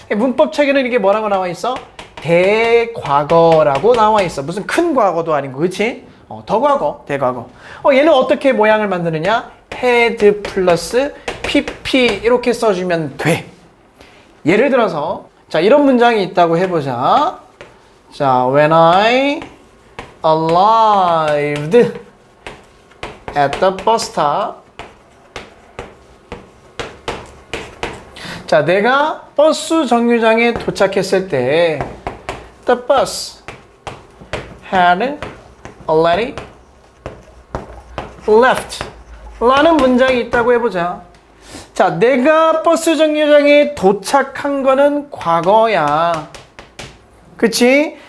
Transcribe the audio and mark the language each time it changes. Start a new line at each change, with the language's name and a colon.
Korean: 문법 책에는 이게 뭐라고 나와 있어? 대과거라고 나와 있어. 무슨 큰 과거도 아니고, 그치? 더 과거, 대과거. 얘는 어떻게 모양을 만드느냐? had 플러스 pp 이렇게 써주면 돼. 예를 들어서 자, 이런 문장이 있다고 해보자.
English: 자, when I arrived at the bus stop.
Korean: 자, 내가 버스 정류장에 도착했을 때
English: the bus had already left
Korean: 라는 문장이 있다고 해보자. 자, 내가 버스 정류장에 도착한 거는 과거야. 그치?